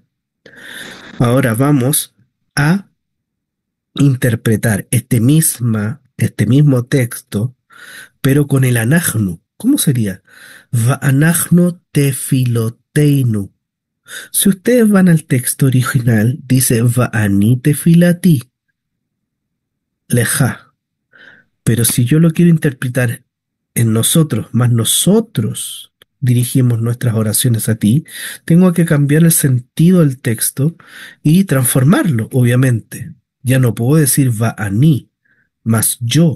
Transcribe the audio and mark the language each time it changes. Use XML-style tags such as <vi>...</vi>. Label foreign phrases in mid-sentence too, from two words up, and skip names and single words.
<es>Ahora vamos a interpretar este mismo texto, pero con el anachnu. ¿Cómo sería?</es> <he>ואנחנו תפילותינו.</he> <es>Si ustedes van al texto original, dice</es> <he>ואני תפילתי לך.</he> <es>Pero si yo lo quiero interpretar en nosotros, más nosotros dirigimos nuestras oraciones a ti, tengo que cambiar el sentido del texto y transformarlo, obviamente. Ya no puedo decir va a mí, más yo.</es>